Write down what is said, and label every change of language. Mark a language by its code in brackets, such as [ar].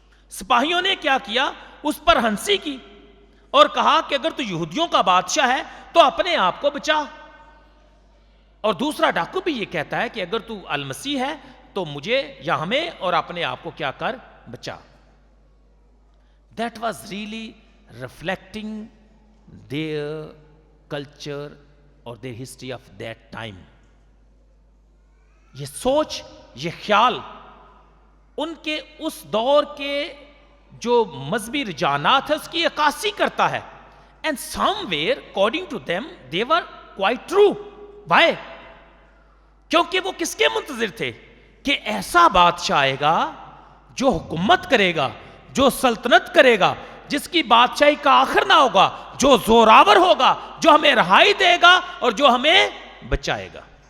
[ur] سپاہیوں نے کیا کیا؟ اس پر ہنسی کی اور کہا کہ اگر تو یہودیوں کا بادشاہ ہے تو اپنے آپ کو بچا. اور دوسرا ڈاکو بھی یہ کہتا ہے کہ اگر تو المسیح ہے تو مجھے یا ہمیں اور اپنے آپ کو کیا کر؟ بچا. [en] That was really reflecting their culture or their history of that time. [ur] یہ سوچ, یہ خیال ان کے اس دور کے جو مذہبی رجحانات ہے اس کی عکاسی کرتا ہے. [en] And somewhere according to them they were quite true. Why? [ur] کیونکہ وہ کس کے منتظر تھے؟ کہ ایسا بادشاہ آئے گا جو حکومت کرے گا, جو سلطنت کرے گا, جس کی بادشاہی کا آخر نہ ہوگا, جو زوراور ہوگا, جو ہمیں رہائی دے گا اور جو ہمیں بچائے گا.